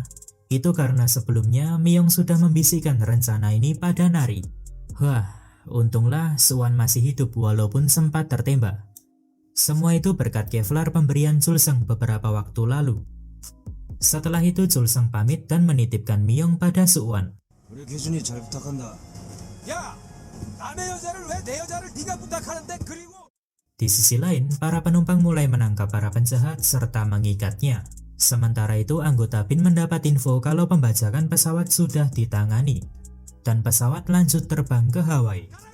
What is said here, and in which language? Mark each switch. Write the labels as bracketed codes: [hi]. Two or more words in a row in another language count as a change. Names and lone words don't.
[id] Itu karena sebelumnya Miyong sudah membisikkan rencana ini pada Nari. Wah, untunglah Suwan masih hidup walaupun sempat tertembak. Semua itu berkat Kevlar pemberian Chulseng beberapa waktu lalu. Setelah itu Chulseng pamit dan menitipkan Miyong pada Suwan. [ko] 우리 기준이 잘 부탁한다. 야! 남의 여자를 왜 내 여자를 네가 부탁하는데 그리고 [id] Di sisi lain, para penumpang mulai menangkap para penjahat serta mengikatnya. Sementara itu, anggota BIN mendapat info kalau pembajakan pesawat sudah ditangani, dan pesawat lanjut terbang ke Hawaii.